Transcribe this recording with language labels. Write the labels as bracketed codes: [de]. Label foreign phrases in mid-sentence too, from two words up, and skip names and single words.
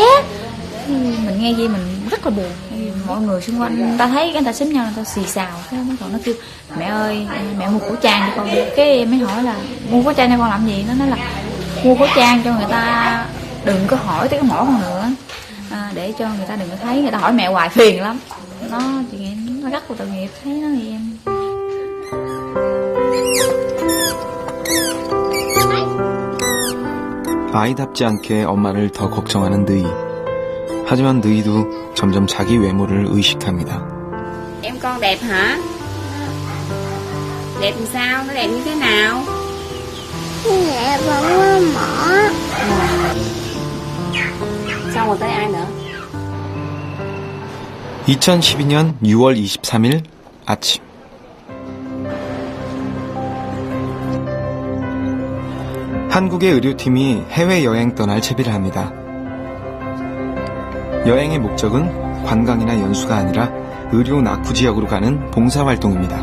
[vi] Mình nghe gì mình rất là buồn. Mọi người xung quanh người ta thấy người ta xính nhau, người ta xì xào, cái còn nó kêu mẹ ơi mẹ mua khẩu trang cho con. Cái em mới hỏi là mua khẩu trang cho con làm gì, nó nói là mua khẩu trang cho người ta đừng có hỏi tới cái mỏ con nữa, để cho người ta đừng có thấy, người ta hỏi mẹ hoài phiền lắm. Nó chị nghĩ nó rất là tội nghiệp, thấy nó thì em. [ko] 아이답지 않게 엄마를 더 걱정하는 느이. 하지만 느이도 점점 자기 외모를 의식합니다. [vi] Em con đẹp hả? Đẹp làm sao? Nó đẹp như thế nào? Dạ vẫn mở. Xong rồi tới ai nữa? [ko] 2012년 6월 23일 아침. 한국의 의료팀이 해외여행 떠날 채비를 합니다. 여행의 목적은 관광이나 연수가 아니라 의료 낙후 지역으로 가는 봉사활동입니다.